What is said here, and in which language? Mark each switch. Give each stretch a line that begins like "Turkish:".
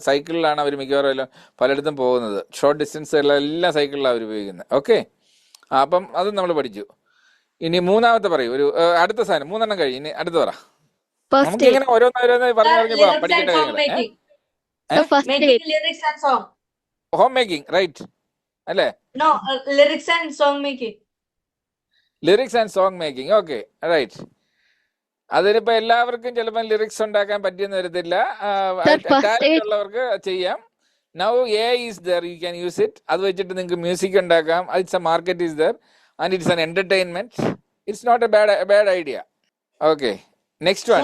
Malayalam: സൈക്കിളിലാണ് അവർ മിക്കവാറും പലയിടത്തും പോകുന്നത്. ഷോർട്ട് ഡിസ്റ്റൻസുകളെല്ലാം സൈക്കിളിലാണ് അവർ ഉപയോഗിക്കുന്നത്. ഓക്കെ, അപ്പം അത് നമ്മൾ പഠിച്ചു. ഇനി മൂന്നാമത്തെ പറയൂ. ഒരു അടുത്ത സാധനം 3 കഴിഞ്ഞു. ഇനി അടുത്ത് പറ. നമുക്ക് ഇങ്ങനെ ഓരോന്നോരോന്ന് പറഞ്ഞു പോകാം പഠിക്കേണ്ട കാര്യങ്ങൾ.
English: Lyrics and song. Home making, right അല്ലേ? No, lyrics and song making. Lyrics and song making. Okay, right.
Malayalam: അതിനിപ്പോ എല്ലാവർക്കും ചിലപ്പോൾ ലിറിക്സ് ഉണ്ടാക്കാൻ പറ്റിയെന്ന് വരത്തില്ല. ടാലന്റ് ഉള്ളവർക്ക് ചെയ്യാം.
English: Now AI is there, you can use it.
Malayalam: അത് വെച്ചിട്ട് നിങ്ങൾക്ക് മ്യൂസിക് ഉണ്ടാക്കാം.
English: It's a market is there and it's an entertainment. It's not a bad idea. Okay, next one.